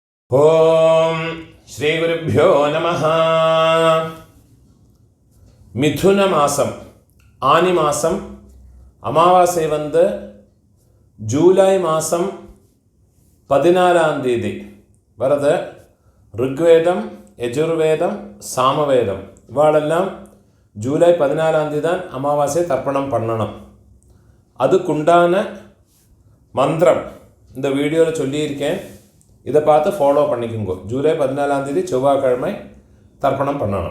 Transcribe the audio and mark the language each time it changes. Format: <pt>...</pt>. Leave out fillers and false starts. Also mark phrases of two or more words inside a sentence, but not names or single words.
<sa>ഓം ശ്രീ ഗുരുഭ്യോ നമഃ.</sa> <ta>மிதுன மாதம் ஆனி மாதம் அமாவாசை வந்து ஜூலை மாதம் 14ஆம் தேதி வரது. ഋഗ്വേദം, യജുർവേദം, சாமவேதம் இவாளெல்லாம் ஜூலை 14ஆம் தேதி தான் அமாவாசை தர்ப்பணம் பண்ணணும். அதுக்குண்டான மந்திரம் இந்த வீடியோவில் சொல்லியிருக்கேன். இதை பார்த்து ஃபாலோ பண்ணிக்கோங்க. ஜூலை 14ஆம் தேதி செவ்வாய்க்கிழமை தர்ப்பணம் பண்ணணும்.</ta>